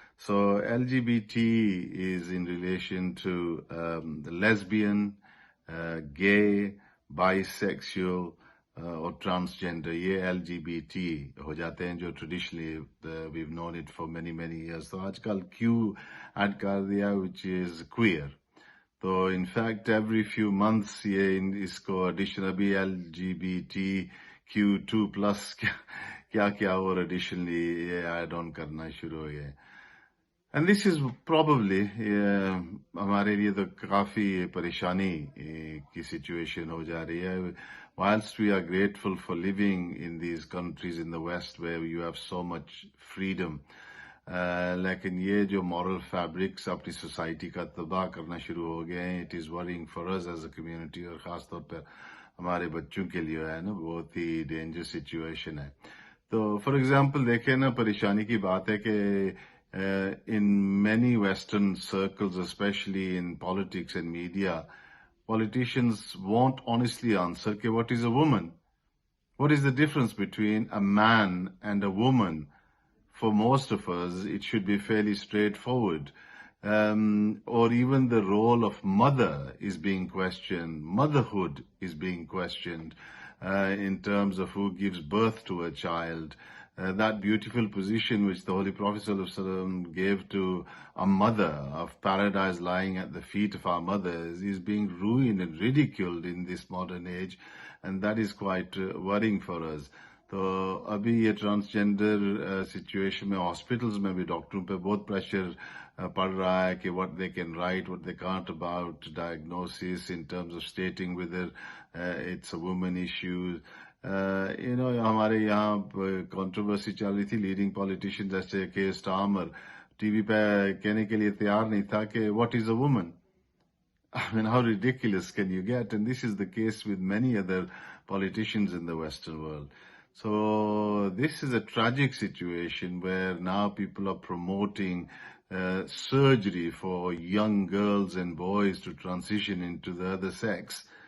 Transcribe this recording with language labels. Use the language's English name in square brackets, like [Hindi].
[Urdu] So [English] LGBT is in relation to lesbian, gay, bisexual [Urdu] اور transgender. یہ LGBT ہو جاتے ہیں جو traditionally [English] we've known it for many many years. [Urdu] تو آج کل Q ایڈ کر دیا [English] which is queer. [Urdu] تو [English] in fact every few months [Urdu] یہ اس کو ایڈیشن ابھی LGBTQ2+ کیا اور ایڈیشنلی یہ ایڈ آن کرنا شروع ہو گئے. [English] and this is probably [Urdu] ہمارے لیے تو کافی پریشانی کی سچویشن ہو جا رہی ہے. [English] whilst we are grateful for living in these countries in the West where you have so much freedom, [Urdu] لیکن یہ جو مورل فیبرکس اپنی سوسائٹی کا تباہ کرنا شروع ہو گئے ہیں. [English] it is worrying for us as a community, [Urdu] اور خاص طور پر ہمارے بچوں کے لیے ہے نا بہت ہی ڈینجر سچویشن ہے. تو فار ایگزامپل دیکھیں نا، پریشانی کی بات ہے کہ [English] in many Western circles, especially in politics and media, politicians won't honestly answer کہ what is a woman? What is the difference between a man and a woman? For most of us, it should be fairly straightforward. Or even the role of mother is being questioned. Motherhood is being questioned in terms of who gives birth to a child. That beautiful position which the Holy Prophet ﷺ gave to a mother of paradise lying at the feet of our mothers is being ruined and ridiculed in this modern age, and that is quite worrying for us. [Urdu] تو ابھی یہ transgender situation میں hospitals میں بھی ڈاکٹروں پہ بہت pressure پڑ رہا ہے کہ [English] what they can write, what they can't about diagnosis in terms of stating whether it's a woman issue. [Urdu] ہمارے یہاں کنٹروورسی چل رہی تھی. لیڈنگ پالیٹیشین جیسے کہ اسٹارمر ٹی وی پہ کہنے کے لیے تیار نہیں تھا کہ [English] what is a woman. I mean, how ridiculous can you get? And this is the case with many other politicians in the Western world. So this is a tragic situation where now people are promoting surgery for young girls and boys to transition into the other sex.